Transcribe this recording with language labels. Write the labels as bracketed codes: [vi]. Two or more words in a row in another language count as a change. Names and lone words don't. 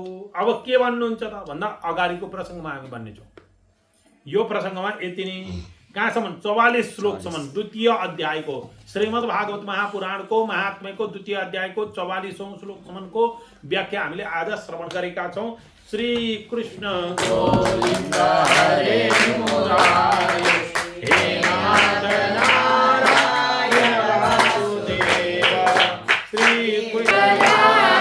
[ne] अब के भन्नुहुन्छ त भन्दा अगाडिको प्रसङ्गमा हामी भन्नेछौँ। यो प्रसङ्गमा यति नै, कहाँसम्म? 44 श्लोकसम्म द्वितीय अध्यायको श्रीमद् भागवत महापुराणको महात्म्यको द्वितीय अध्यायको 44औं श्लोकसम्मको व्याख्या हामीले आज श्रवण गरेका छौँ। [sa] श्री कृष्ण गोविन्द हरे मुरारे, हे नाथ नारायण वासुदेव, श्री कृष्ण